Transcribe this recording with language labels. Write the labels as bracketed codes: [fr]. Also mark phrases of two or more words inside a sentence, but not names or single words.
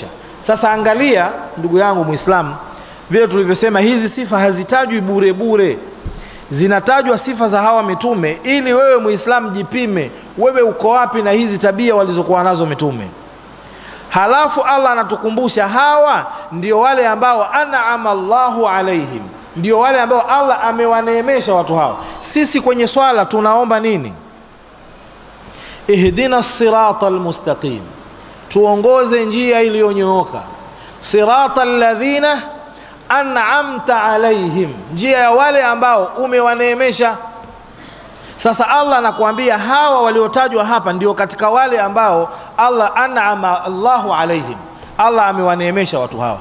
[sw] Sasa angalia ndugu yangu Muislamu, vile tulivyosema hizi sifa hazitajwi bure bure, zinatajwa sifa za hawa mitume ili wewe Muislamu jipime, wewe uko wapi na hizi tabia walizokuwa nazo mitume. Halafu Allah anatukumbusha hawa ndio wale ambao [ar] أنعم الله عليهم, [sw] ndio wale ambao Allah amewaneemesha watu hawa. Sisi kwenye swala tunaomba nini? [ar] اهدنا الصراط المستقيم, [sw] tuongoze njia iliyonyooka. [ar] صراط الذين أنعمت عليهم, [sw] njia ya wale ambao umewaneemesha. Sasa Allah anakuambia hawa waliotajwa hapa ndio katika wale ambao Allah [ar] أنعم الله عليهم, [sw] Allah amewaneemesha watu hawa.